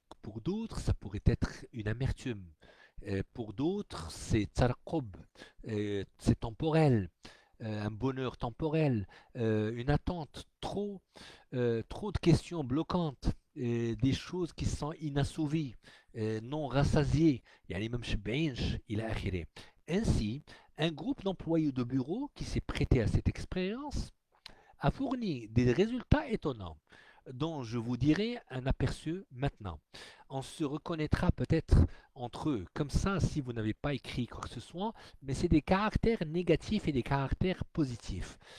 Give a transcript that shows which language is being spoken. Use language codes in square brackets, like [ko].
[fr] Pour d'autres, ça pourrait être une amertume. Pour d'autres, c'est tsarkob, c'est temporel, un bonheur temporel, une attente, trop de questions bloquantes, des choses qui sont inassouvies, non rassasiées. [ar] يعني ما مشبعينش إلى آخره. [fr] Ainsi, un groupe d'employés de bureau qui s'est prêté à cette expérience a fourni des résultats étonnants dont je vous dirai un aperçu maintenant. On se reconnaîtra peut-être entre eux, comme ça si vous n'avez pas écrit quoi que ce soit, mais c'est des caractères négatifs et des caractères positifs.